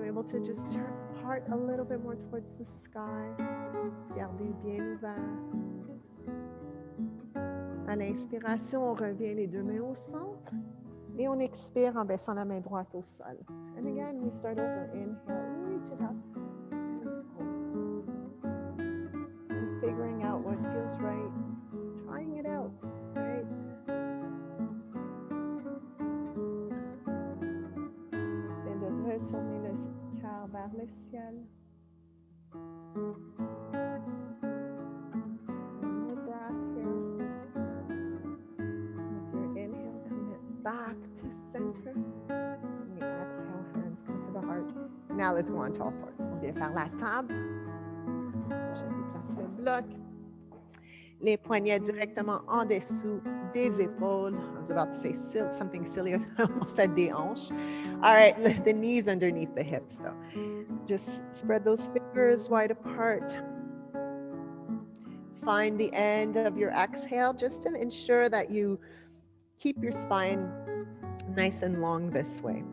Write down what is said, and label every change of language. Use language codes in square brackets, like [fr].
[en] To just turn the heart a little bit more towards the sky. [fr] Gardez bien ouvert. À l'inspiration, on revient les deux mains au centre. Et on expire en baissant la main droite au sol. [en] And again, we start over. Inhale, reach it up. And figuring out what feels right. Trying it out, right? [fr] C'est de retourner le cœur vers le ciel. [en] One more breath here. With your inhale, commit back to center. And the exhale, hands come to the heart. Now let's go on to all fours. [fr] On vient faire la table. Je déplace le bloc. Les poignets directement en dessous des épaules. [en] I was about to say something silly. I almost said [fr] des hanches. [en] All right, the knees underneath the hips, though. Just spread those fingers wide apart. Find the end of your exhale just to ensure that you keep your spine nice and long this way.